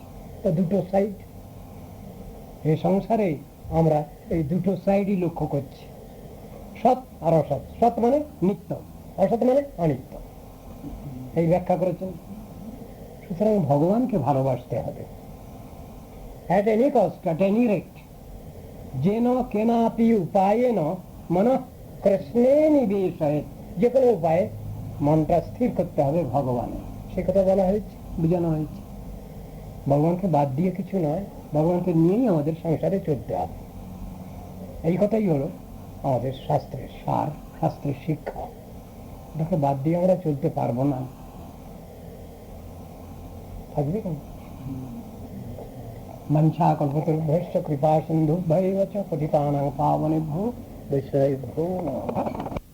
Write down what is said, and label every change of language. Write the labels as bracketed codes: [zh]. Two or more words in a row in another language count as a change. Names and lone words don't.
[bn] তো দুটো সাইড এই সংসারে আমরা এই দুটো সাইডই লক্ষ্য করছি, সৎ আর অসৎ। সৎ মানে নিত্য, অসৎ মানে অনিত্য, এই ব্যাখ্যা করেছেন। সুতরাং ভগবানকে ভালোবাসতে হবে [en] at any cost, at any rate, [sa] যেন কেনাপি উপায়েন মনঃ কৃষ্ণে নিবেশয়েৎ। [bn] যে কোনো উপায়ে মনটা স্থির করতে হবে ভগবানের, সে কথা বলা হয়েছে, বোঝানো হয়েছে। ভগবানকে বাদ দিয়ে কিছু নয়, ভগবানকে নিয়েই আমাদের সংসারে চলতে হবে। এই কথাই হলো আমাদের শাস্ত্রের সার, শাস্ত্রের শিক্ষা। এটাকে বাদ দিয়ে আমরা চলতে পারবো না। থাকবে কেন? [sa] মঞ্চা কল্পতরুভ্যশ্চ কৃপা সিন্ধুভ্যৈব চ পতিতানাং পাবনেভ্যো বৈষ্ণবেভ্যো নমঃ।